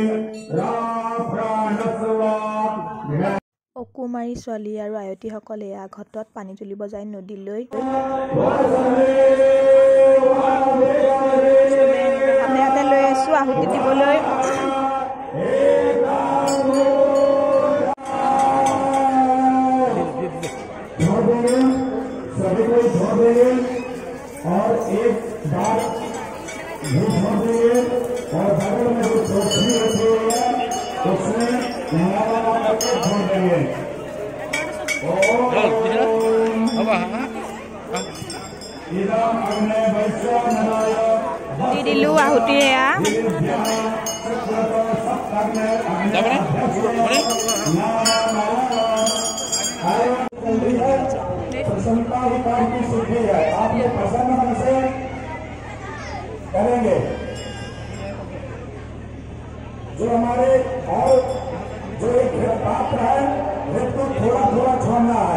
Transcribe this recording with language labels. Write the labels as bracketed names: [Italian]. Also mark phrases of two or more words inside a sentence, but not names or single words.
[Assamese] অকুমাৰী ছোৱালী আৰু আয়তীসকলে এয়া ঘটত পানী তুলিব যায় নদীলৈ। হাতে হাতে লৈ আছোঁ আহুতি দিবলৈ। [Hindi] सभी कोई छोड़ देंगे और एक बार छोड़ देंगे और बगल में जो चौथी रखी हुई है उसमें नारा करके छोड़ देंगे। [Assamese] দি দিলোঁ আহুতি এয়া [Hindi] प्रसन्नता ही काम की सिद्धि है। आप ये प्रसन्न मन से करेंगे। जो हमारे और जो एक पात्र है तो थोड़ा थोड़ा छोड़ना है।